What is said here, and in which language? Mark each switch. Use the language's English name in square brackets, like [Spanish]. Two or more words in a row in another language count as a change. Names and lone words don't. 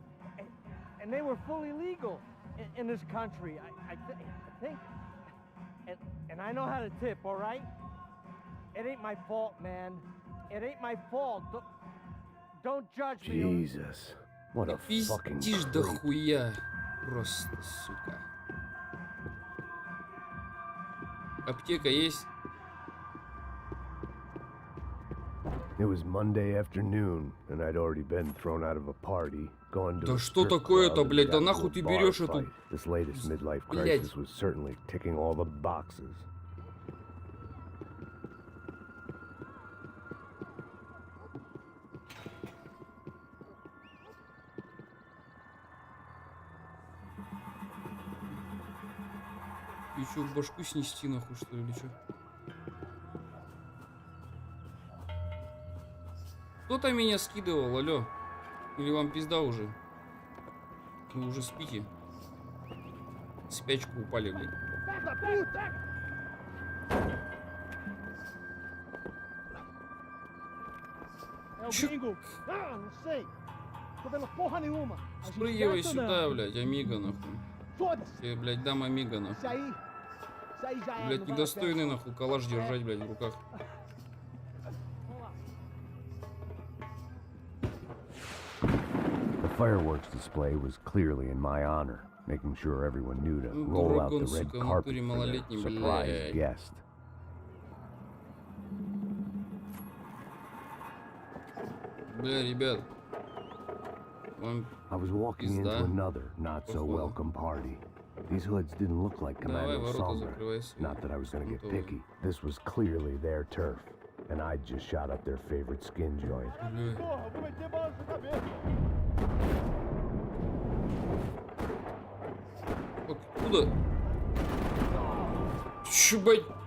[English] And they were fully legal in this country. I think. And I know how to tip, all right? It ain't my fault, man. It ain't my fault. Don't judge me. Jesus. What a fucking [Russian] пиздишь до хуя. Просто, сука. Аптека есть? [English] It was Monday afternoon, and I'd already been thrown out of a party. Gone to [Russian] Да [English] a [Russian] что [English] strip [Russian] такое-то, [English] club [Russian] блядь? [English] and [Russian] Да [English] got [Russian] нахуй [English] into [Russian] ты [English] a bar [Russian] берешь эту... [English] fight. This latest midlife [Russian] Блядь. [English] crisis was certainly ticking all the boxes. [Russian] И чё, башку снести нахуй, что ли, или чё? Кто-то меня скидывал, алё. Или вам пизда уже? Вы уже спите. В спячку упали, блядь. [Portuguese] É o gringo. Ah, não sei. Tô vendo porra nenhuma. A gente [Russian] Спрыгивай [Portuguese] desce ou [Russian] сюда, [Portuguese] não? [Russian] блядь, Амиго, нахуй. [Portuguese] Foda-se. [Russian] Я, блядь, дам Амиго, нахуй. [Portuguese] Isso aí já é. [Russian] Блядь, недостойный, нахуй, калаш держать, блядь, в руках. [English] The fireworks display was clearly in my honor, making sure everyone knew to roll out the [Russian] Дурак он, [English] red [Russian] сука, в [English] carpet [Russian] натуре [English] for [Russian] малолетний, [English] their surprise [Russian] блядь. [English] guest. [Russian] Бля, ребят. Вам [English] I was walking into [Russian] пизда. [English] another not-so-welcome party. These hoods didn't look like [Russian] Давай, [English] Commando [Russian] ворота [English] Sumner. [Russian] закрывай свои. [English] Not that I was going to get [Russian] Готово. [English] picky. This was clearly their turf, and I just shot up their favorite skin joint. [Russian] Бля. [Portuguese] Porra, vou meter bala na sua cabeça. [Russian] Откуда? Чё, бать?